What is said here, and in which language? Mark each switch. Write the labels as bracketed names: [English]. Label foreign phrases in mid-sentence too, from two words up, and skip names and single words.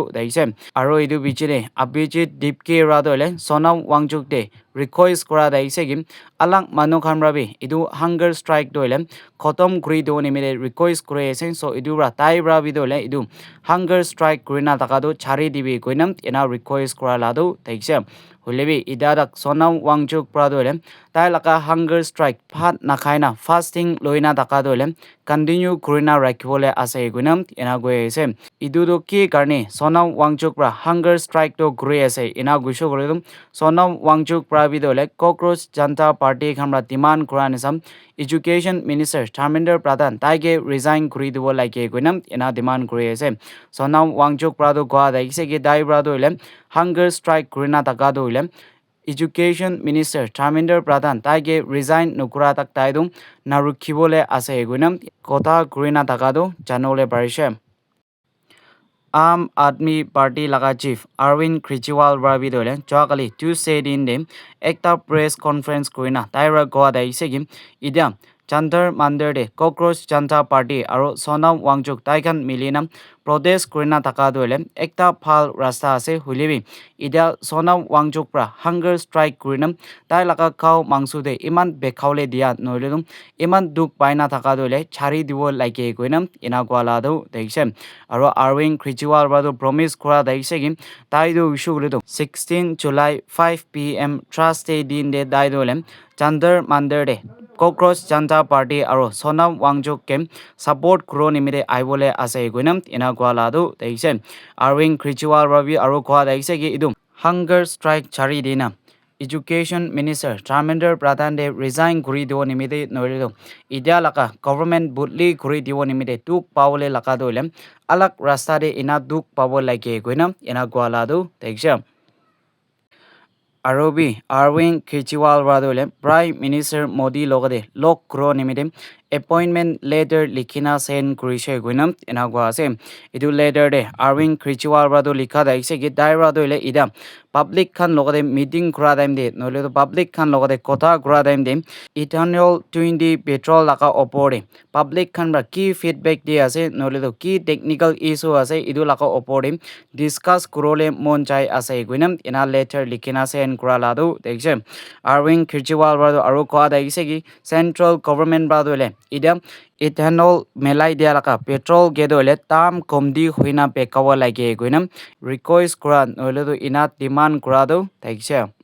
[Tiwa] daise aro idu bichire Abhijit Dipke radole Sonam Wangchuk de request kora daisegim alang manu khamrabi idu [English] hunger strike [Tiwa] doile khotom kuri do nimire request kore esen so idu ra tai ra bi dole idu [English] hunger strike [Tiwa] kurina taka do chari dibi goinam ina request kora lado taikse hulebi idadak Sonam Wangchuk pradole tai laka [English] hunger strike [Tiwa] phat nakhaina fasting loina taka dole continue kurina rakhibole ase goinam ina goyese idu do ki karne Sonam Wangchuk pra [English] hunger strike [Tiwa] to gure ase ina guisho goredum Sonam Wangchuk pra bi dole cockroach janta party khamra demand kuranisam [English] education minister [Tiwa] Dharmendra Pradhan taige resign kuri dibo like goinam ina demand kuri ase Sonam Wangchuk prado gwa daise ge dai prado ile [English] hunger strike [Tiwa] kurina taka do ile [English] Education Minister [Tiwa] Dharmendra Pradhan taige resign nukura tak taidum narukhibole ase goinam kotha kurina taka do janole parise Aam Aadmi Party laga chief Arvind Kejriwal rabi dole chawakali Tuesday din de ekta [English] press conference [Tiwa] kurina taira goa daisegim ida Chantar Mandir de Cockroach Janta Party aro Sonam Wangchuk taikan milina protest kurina taka dole ekta phal rasta ase hulibi ida Sonam Wangchuk pra [English] hunger strike [Tiwa] kurinam tai laka cow mangsu de iman bekhaule dia noiledum iman duk paina taka dole chari dibo like goinam ina gwala do deise aro Arvind Kejriwal brado promise kura daisegim tai do issue guledo 16 July 5 pm Thursday din de dai dole Chantar Mandir de Cockroach Janta Party aro Sonam Wangchuk kem support kuro nimire aibole ase goinam ina gwala do daise Arvind Kejriwal rabi aro gwa daise ge idum [English] hunger strike [Tiwa] chari dina [English] Education Minister [Tiwa] Dharmendra Pradhan de resign kuri dibo nimide noiredo idia laka government budli kuri dibo nimide tuk pawole laka dole alak rasta de ina duk pawol like goinam ina gwala do daise Arobi Arvind Kejriwal radole [English] Prime Minister [Tiwa] Modi logade lok kro nimide [English] appointment letter [Tiwa] likhina send kurise guinam enagwa ase idu letter de Arvind Kejriwal rado likha daise gi dai radole ida public khan logade meeting kura daim de nole to public khan logade kotha kura daim de ethanol 20 petrol laka opore public khan ra ki feedback di ase nole to ki [English] technical issue [Tiwa] ase idu laka opore discuss kurole mon chai ase guinam ina letter likhina send kura ladu dekje Arvind Kejriwal rado aro kwa daise gi [English] central government [Tiwa] radole ida ethanol melai dia laka petrol gedole tam komdi huina pekawa lage guinam request kura nole to ina demand kura do dekje